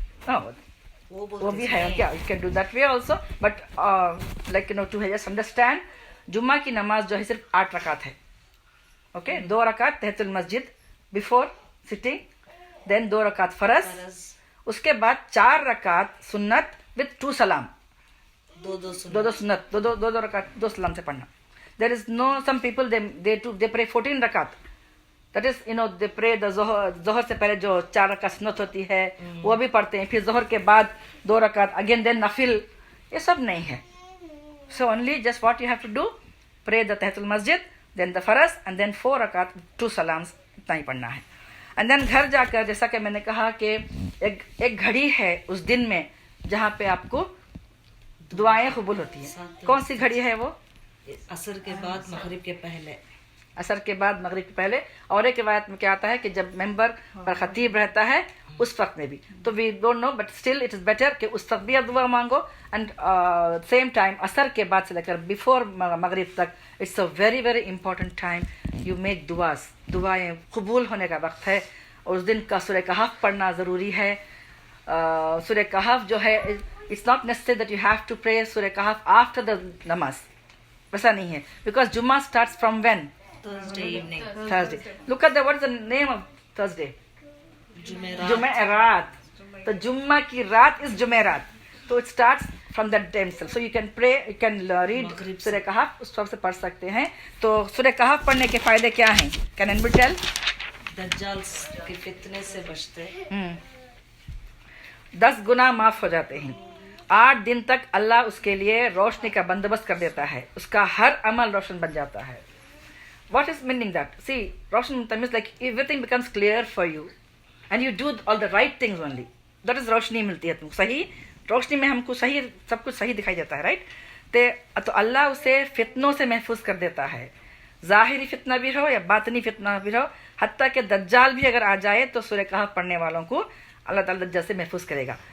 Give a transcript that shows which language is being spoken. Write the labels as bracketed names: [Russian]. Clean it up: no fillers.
[Hindi] Oh, वो भी है क्या? [English] You can do that way also, but like to just understand, [Hindi] जुम्मा की नमाज जो है सिर्फ 8 रकात है. Okay, 2 रकात तहतुल मस्जिद [English] before sitting, then [Hindi] 2 रकात फरज, उसके बाद 4 रकात सुन्नत विद 2 सलाम. दो सुन्नत, दो रकात 2 सलाम से पढ़ना. [English] There is no, some people they pray 14 रकात. That is, they pray the [Hindi] जोहर से पहले जो 4 रकात सुन्नत होती है वो भी पढ़ते हैं, फिर जोहर के बाद 2 रकात अगेन, देन नफिल. ये सब नहीं है. [English] So only just what you have to do, pray the तहतुल मस्जिद, then the फरज, and then 4 रकात 2 सलाम्स, [Hindi] इतना ही पढ़ना है. [English] And then [Hindi] घर जाकर, जैसा कि मैंने कहा कि एक घड़ी है उस दिन में जहाँ पे आपको दुआएं कबूल होती है. कौन सी घड़ी है वो? असर के बाद मगरिब के पहले. असर के बाद मगरिब के पहले. और एक रिवायत में क्या आता है कि जब मेंबर पर खतीब रहता है उस वक्त में भी. [English] तो we don't know, but still it is better [Hindi] कि उस वक्त भी आप दुआ मांगो. [English] and same time [Hindi] असर के बाद से लेकर बिफोर मगरिब तक, [English] It's a very very important time. You make [Hindi] दुआएं कबूल होने का वक्त है. और उस दिन का सूरह कहफ पढ़ना ज़रूरी है. सूरह कहफ जो है, [English] It's not necessary that you have to pray सूरह कहफ after the नमाज. [Hindi] वैसा नहीं है, [English] Because जुम्मा starts from when? Thursday evening. Thursday. Look at what is the name of Thursday? Jumerat. So [Hindi] Jumma ki raat [English] is Jumerat. So it starts from that day itself. So you can pray, you can read Surah Kahf, [Hindi] उस वक्त से पढ़ सकते हैं. तो Surah Kahf पढ़ने के फायदे क्या हैं? [English] Can anybody tell? [Hindi] दज्जाल के फितने से बचते. 10 गुनाह माफ हो जाते हैं. 8 दिन तक अल्लाह उसके लिए रोशनी का बंदोबस्त कर देता है. उसका हर अमल रोशन बन जाता है. [English] What is meaning that? See, Roshan means like everything becomes clear for you and you do all the right things only. That is [Hindi] रोशनी मिलती है तुमको. सही रोशनी में हमको सही, सब कुछ सही दिखाई देता है, राइट? तो अल्लाह उसे फितनों से महफूज कर देता है. ज़ाहिरी फितना भी हो या बातनी फितना भी हो, हत्ता कि दज्जाल भी अगर आ जाए तो सूरह कहफ पढ़ने वालों को अल्लाह ताला दज्जाल से महफूज करेगा.